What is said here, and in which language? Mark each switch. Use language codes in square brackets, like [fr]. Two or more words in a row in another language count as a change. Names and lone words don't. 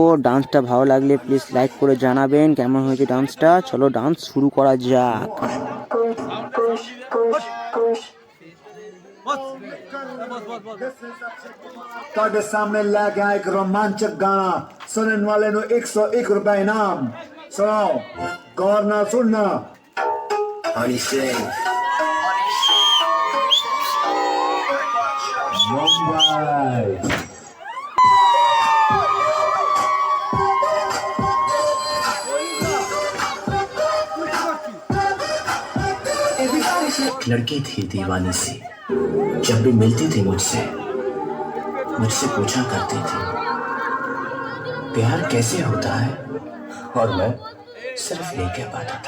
[bn] ডান্সটা ভালো লাগলে প্লিজ লাইক করে জানাবেন কেমন হয়েছে ডান্সটা। চলো ডান্স শুরু করা যাক। [pa] ਤੁਹਾਡੇ ਸਾਹਮਣੇ ਲੈ ਕੇ ਆਇਆ ਇੱਕ ਰੋਮਾਂਚਕ ਗਾਣਾ ਸੁਣਨ ਵਾਲੇ ਨੂੰ 101 ਰੁਪਏ ਇਨਾਮ। ਸੁਣੋ ਗੌਰ ਨਾਲ ਸੁਣਨਾ। ਹਨੀ ਸਿੰਘ मुंबई। [hi] लड़की थी दीवानी सी, जब भी मिलती थी मुझसे पूछा करती थी प्यार कैसे होता है, और मैं सिर्फ नहीं कह पाता था।